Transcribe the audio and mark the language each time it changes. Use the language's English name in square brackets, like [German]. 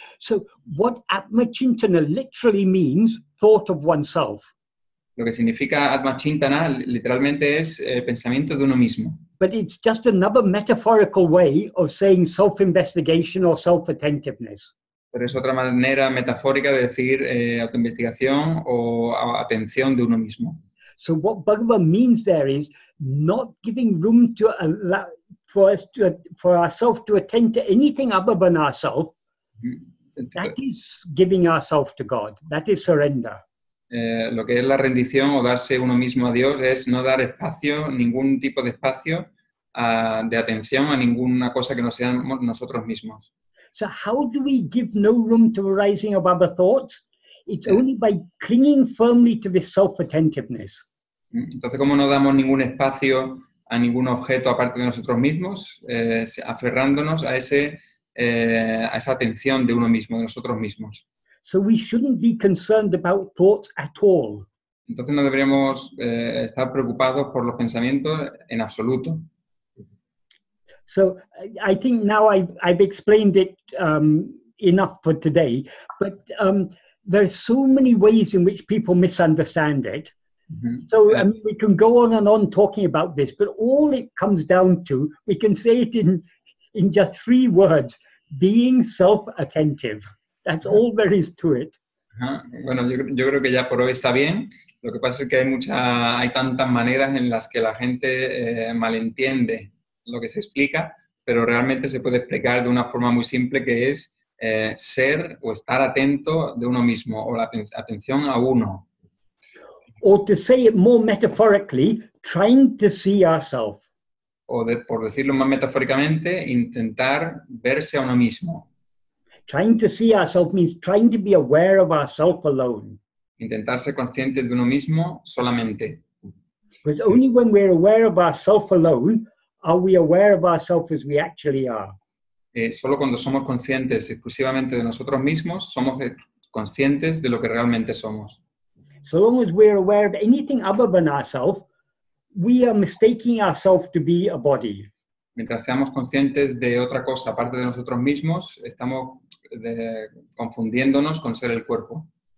[English] So what Atma-chintana literally means, thought of oneself. [Spanish] Lo que significa Atma-chintana literalmente es pensamiento de uno mismo. [English] But it's just another metaphorical way of saying self-investigation or self-attentiveness. [Spanish] Pero es otra manera metafórica de decir autoinvestigación o atención de uno mismo. [English] So what Bhagavan means there is not giving room to allow for ourselves to attend to anything other than ourselves. That is giving ourselves to God. That is surrender. [Spanish] Lo que es la rendición o darse uno mismo a Dios es no dar espacio, ningún tipo de espacio de atención a ninguna cosa que no seamos nosotros mismos. [English] So how do we give no room to the rising of other thoughts? It's only by clinging firmly to this self-attentiveness. [Spanish] Entonces, ¿cómo no damos ningún espacio a ningún objeto aparte de nosotros mismos? Aferrándonos a esa atención de uno mismo, de nosotros mismos. [English] So we shouldn't be concerned about thoughts at all. [Spanish] Entonces no deberíamos estar preocupados por los pensamientos en absoluto. [English] So I think now I've explained it enough for today, but there's so many ways in which people misunderstand it. So I mean, we can go on and on talking about this, but all it comes down to, we can say it in just 3 words: being self-attentive. That's all there is to it. [Spanish] Bueno, yo creo que ya por hoy está bien. Lo que pasa es que hay tantas maneras en las que la gente malentiende lo que se explica, pero realmente se puede explicar de una forma muy simple, que es ser o estar atento de uno mismo, o la atención a uno. [English] Or to say it more metaphorically, trying to see ourselves. [Spanish] O por decirlo más metafóricamente, intentar verse a uno mismo. [English] Trying to see ourselves means trying to be aware of ourselves alone. [Spanish] Intentar ser consciente de uno mismo solamente. [English] Because only when we're aware of ourselves alone are we aware of ourselves as we actually are. [Spanish] Solo cuando somos conscientes exclusivamente de nosotros mismos, somos conscientes de lo que realmente somos. [English] So long as we're aware of anything other than ourselves, we are mistaking ourselves to be a body. [Spanish] Mientras seamos conscientes de otra cosa aparte de nosotros mismos, estamos confundiéndonos con ser el cuerpo.